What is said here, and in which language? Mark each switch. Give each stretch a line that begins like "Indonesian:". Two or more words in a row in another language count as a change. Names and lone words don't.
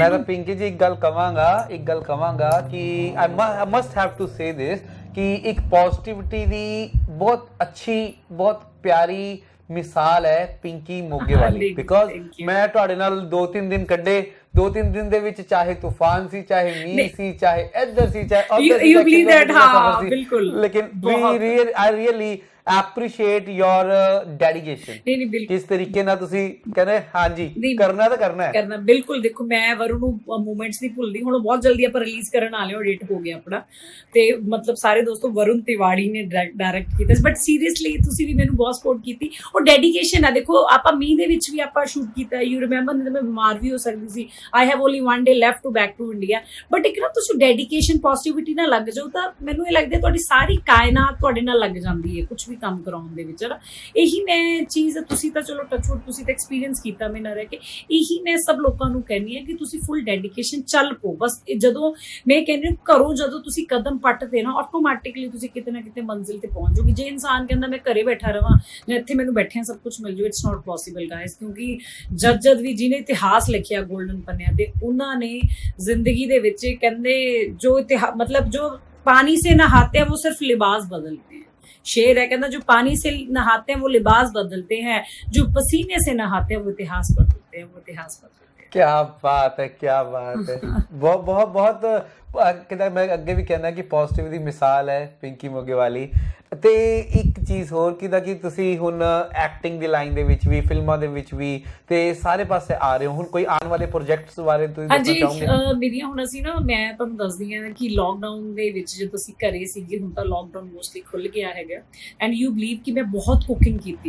Punjabi: ਮੈਂ ਤਾਂ ਪਿੰਕੀ ਜੀ ਇੱਕ ਗੱਲ ਕਵਾਂਗਾ ਕਿ
English: I must have to say this
Punjabi: ਕਿ ਇੱਕ ਪੋਜ਼ਿਟਿਵਿਟੀ ਦੀ ਬਹੁਤ ਅੱਛੀ, ਬਹੁਤ ਪਿਆਰੀ ਮਿਸਾਲ ਹੈ ਪਿੰਕੀ ਮੋਗੇ ਵਾਲੀ। ਬਿਕੋਜ਼ ਮੈਂ ਤੁਹਾਡੇ ਨਾਲ 2-3 ਦਿਨ ਕੱਢੇ, 2-3 ਦਿਨ ਦੇ ਵਿੱਚ ਚਾਹੇ ਤੂਫਾਨ ਸੀ, ਚਾਹੇ ਮੀਂਹ ਸੀ, ਚਾਹੇ ਇੱਧਰ ਸੀ, ਚਾਹੇ ਉੱਧਰ ਸੀ,
English: you believe that,
Punjabi: ਹਾਂ ਬਿਲਕੁਲ।
English: ਲੇਕਿਨ I really appreciate your dedication।
Punjabi: ਨਹੀਂ ਬਿਲਕੁਲ, ਕਿਸ ਤਰੀਕੇ ਨਾਲ ਤੁਸੀਂ ਕਹਿੰਦੇ ਹਾਂਜੀ ਕਰਨਾ ਤਾਂ ਕਰਨਾ ਹੈ। ਬਿਲਕੁਲ। ਦੇਖੋ ਮੈਂ ਵਰੁਣ ਨੂੰ ਮੂਮੈਂਟਸ ਨਹੀਂ ਭੁੱਲਦੀ, ਹੁਣ ਬਹੁਤ ਜਲਦੀ ਆਪਾਂ ਰਿਲੀਜ਼ ਕਰਨ ਵਾਲੇ ਹਾਂ, ਡੇਟ ਹੋ ਗਿਆ ਆਪਣਾ, ਤੇ ਮਤਲਬ ਸਾਰੇ ਦੋਸਤੋ ਵਰੁਣ ਤਿਵਾੜੀ ਨੇ ਡਾਇਰੈਕਟ ਕੀਤਾ,
English: but seriously
Punjabi: ਤੁਸੀਂ ਵੀ ਮੈਨੂੰ ਬਹੁਤ ਸਪੋਰਟ ਕੀਤੀ, ਉਹ ਡੈਡੀਕੇਸ਼ਨ ਹੈ। ਦੇਖੋ ਆਪਾਂ ਮੀਂਹ ਦੇ ਵਿੱਚ ਵੀ ਆਪਾਂ ਸ਼ੂਟ ਕੀਤਾ,
English: you remember,
Punjabi: ਨਹੀਂ ਤਾਂ ਮੈਂ ਬਿਮਾਰ ਵੀ ਹੋ ਸਕਦੀ ਸੀ,
English: I have only 1 day left to back to India,
Punjabi: ਬਟ ਇੱਕ ਨਾ ਤੁਸੀਂ ਡੈਡੀਕੇਸ਼ਨ ਪੋਜ਼ਿਟਿਵਿਟੀ ਨਾਲ ਲੱਗ ਜਾਓ ਤਾਂ ਮੈਨੂੰ ਇਹ ਲੱਗਦਾ ਤੁਹਾਡੀ ਸਾਰੀ ਕਾਇਨਾਤ ਤੁਹਾਡੇ ਨਾਲ ਲੱਗ ਜਾਂਦੀ ਹੈ ਕੁਝ ਵੀ ਕੰਮ ਕਰਾਉਣ ਦੇ ਵਿੱਚ, ਨਾ। ਇਹੀ ਮੈਂ ਚੀਜ਼, ਤੁਸੀਂ ਤਾਂ ਚਲੋ ਟੱਚਵੁੱਡ ਤੁਸੀਂ ਤਾਂ ਐਕਸਪੀਰੀਅੰਸ ਕੀਤਾ ਮੇਰੇ ਨਾਲ ਰਹਿ ਕੇ, ਇਹੀ ਮੈਂ ਸਭ ਲੋਕਾਂ ਨੂੰ ਕਹਿੰਦੀ ਹਾਂ ਕਿ ਤੁਸੀਂ
English: full dedication
Punjabi: ਚੱਲ ਪੋ। ਬਸ ਜਦੋਂ ਮੈਂ ਕਹਿੰਦੀ ਘਰੋਂ ਜਦੋਂ ਤੁਸੀਂ ਕਦਮ ਪੱਟਦੇ ਨਾ, ਆਟੋਮੈਟਿਕਲੀ ਤੁਸੀਂ ਕਿਤੇ ਨਾ ਕਿਤੇ ਮੰਜ਼ਿਲ ਤੇ ਪਹੁੰਚ ਜਾਓਗੇ। ਜੇ ਇਨਸਾਨ ਕਹਿੰਦਾ ਮੈਂ ਘਰੇ ਬੈਠਾ ਰਵਾਂ ਜਾਂ ਇੱਥੇ ਮੈਨੂੰ ਬੈਠਿਆਂ ਸਭ ਕੁਝ ਮਿਲ ਜਾਊ,
English: it's not possible guys,
Punjabi: ਕਿਉਂਕਿ ਜਦ ਵੀ ਜਿਹਨੇ ਇਤਿਹਾਸ ਲਿਖਿਆ ਗੋਲਡਨ ਪੰਨਿਆਂ ਤੇ, ਉਹਨਾਂ ਨੇ ਜ਼ਿੰਦਗੀ ਦੇ ਵਿੱਚ ਕਹਿੰਦੇ ਜੋ
Hindi: मतलब जो पानी से नहाते हैं वो सिर्फ लिबास बदलते हैं। शेर है कहना, जो पानी से नहाते हैं वो लिबास बदलते हैं, जो पसीने से नहाते हैं वो इतिहास बदलते हैं, वो इतिहास बदलते हैं। क्या बात है, क्या बात है। बहुत बहुत बहुत कहता मैं
Punjabi: ਅੱਗੇ ਵੀ ਕਹਿੰਦਾ ਕਿ ਪੋਜ਼ਿਟਿਵ ਦੀ ਮਿਸਾਲ ਹੈ ਪਿੰਕੀ ਮੋਗੇ ਵਾਲੀ। ਤੇ ਇੱਕ ਚੀਜ਼ ਹੋਰ ਕਿ ਤੁਸੀਂ ਹੁਣ ਐਕਟਿੰਗ ਦੀ ਲਾਈਨ ਦੇ ਵਿੱਚ ਵੀ, ਫਿਲਮਾਂ ਦੇ ਵਿੱਚ ਵੀ, ਤੇ ਸਾਰੇ ਪਾਸੇ ਆ ਰਹੇ ਹੋ, ਹੁਣ ਕੋਈ ਆਉਣ ਵਾਲੇ ਪ੍ਰੋਜੈਕਟਸ ਬਾਰੇ ਤੁਸੀਂ ਦੱਸਣਾ ਚਾਹੋਗੇ? ਹਾਂਜੀ, ਮੇਰੀਆਂ ਹੁਣ ਅਸੀਂ ਨਾ, ਮੈਂ ਤੁਹਾਨੂੰ ਦੱਸਦੀ ਹਾਂ ਕਿ ਲੋਕਡਾਊਨ ਦੇ ਵਿੱਚ ਜਦੋਂ ਅਸੀਂ ਘਰੇ ਸੀਗੇ, ਹੁਣ ਤਾਂ ਲੋਕਡਾਊਨ ਮੋਸਟਲੀ ਖੁੱਲ ਗਿਆ ਹੈਗਾ,
English: and you believe
Punjabi: ਕਿ ਮੈਂ ਬਹੁਤ ਕੁਕਿੰਗ ਕੀਤੀ।